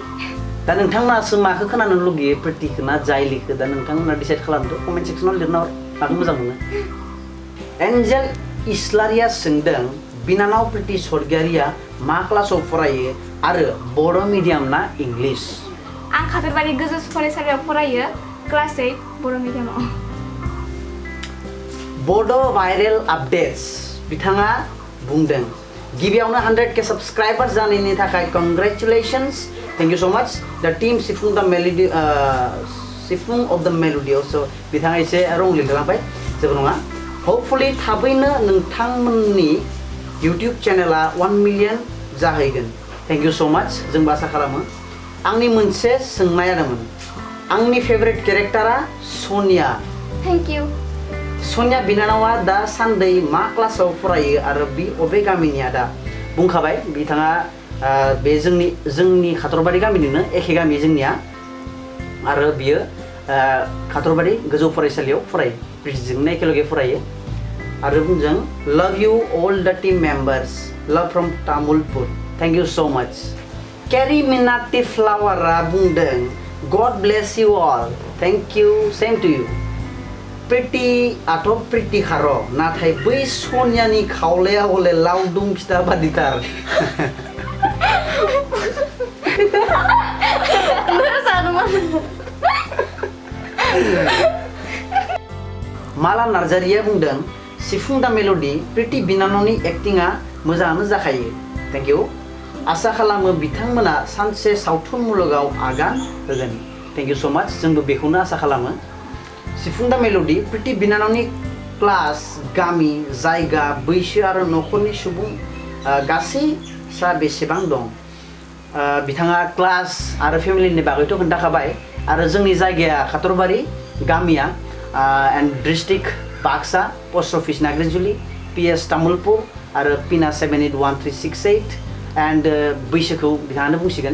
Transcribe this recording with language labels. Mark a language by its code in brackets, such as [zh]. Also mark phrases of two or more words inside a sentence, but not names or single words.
[brx] दा नोंथांमोनासो माखौ खोनानो लुगैयो प्रितिखौ ना जायलिखौ दा नोंथांमोना डिसाइड खालामदो कमेन्ट सेक्सनाव लिरना हर माखौ मोजां मोनो एन्जेल इस्लारिया सोंदों बिनानाव प्रिति स्वर्गियारिया मा क्लासाव फरायो आरो बर' मिडियाम ना इंलिश आं खाथरबारि गोजौ फरायसालियाव फरायो क्लास 8 बर' मिडियामाव बड' भाइरेल आपडेट्स बिथाङा बुंदों गिबियावनो 100k साबस्क्राइबार जानायनि थाखाय कंग्रेचुलेशंस [en] thank you so much the team [brx] सिफुं द मेलोडी सिफुं अफ द मेलोडी सो बिथाङा एसे रं लिरलांबाय जेबो नङा होपफुली थाबैनो नोंथांमोननि YouTube चेनेला 1 मिलियन जाहैगोन [en] thank you so much [brx] जों आसा खालामो आंनि मोनसे सोंनाय दंमोन आंनि फेभरेट कैरेक्टरा सोनिया [en] thank you [brx] सोनिया बिनानावा दा सान्दै मा क्लासाव फरायो आरो बि अबे गामिनि दा बुंखाबाय बिथाङा बे जोंनि खाथरबारि गामिनिनो एखे गामि जोंनिया आरो बियो खाथरबारि गोजौ फरायसालियाव फरायो बिजोंनो एखेलगे फरायो आरो बुंजों [en] love you all the team members love from Tamulpur thank you so much [brx] Carry Minati Flowera बुंदों [en] God bless you all thank you same to you [brx] प्रिति आथ' प्रिति खार' नाथाय बै सोनियानि खावलाया हले लावदुम फिथा बादिथार माला नार्जारिया बुंदों सिफुं द मेलोडी प्रिति बिनानावनि एक्टिंआ मोजाङानो जाखायो [en] thank you [brx] आसा खालामो बिथांमोना सानसे सावथुन मुलुगाव आगान होगोन [en] thank you so much [brx] जोंबो बेखौनो आसा खालामो सिफुं द मेलोडी प्रिति बिनानावनि क्लास गामि जायगा बैसो आरो नखरनि सुबुं गासै सा बेसेबां दं बिथाङा क्लास आरो फेमिलिनि बागैथ' खोन्थाखाबाय आरो जोंनि जायगाया खाथरबारि गामिया [en] and district [brx] बाक्सा [en] post office [brx] नाग्रिजुलि PS तामुलपुर आरो पिना 781368 एन्ड बैसोखौ बिथाङानो बुंसिगोन